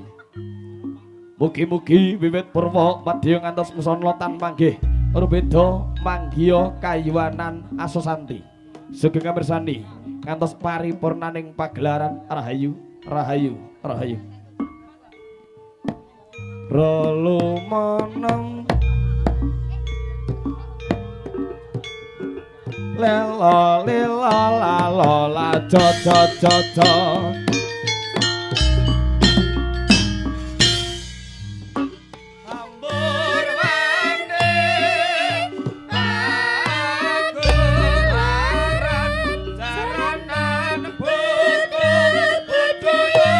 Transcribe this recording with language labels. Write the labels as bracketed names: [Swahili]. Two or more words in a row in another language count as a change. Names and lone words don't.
[Javanese] Mugi-mugi wiwit purwa madya ngantos musana tan manggih rubeda manggiya kayuwanan asosanti. Sugeng mirsani ngantos paripurnaning pagelaran rahayu rahayu rahayu. Relumaneng lela lela la la la jo jo jo jo ambur wani pagelaran jaranan buku budaya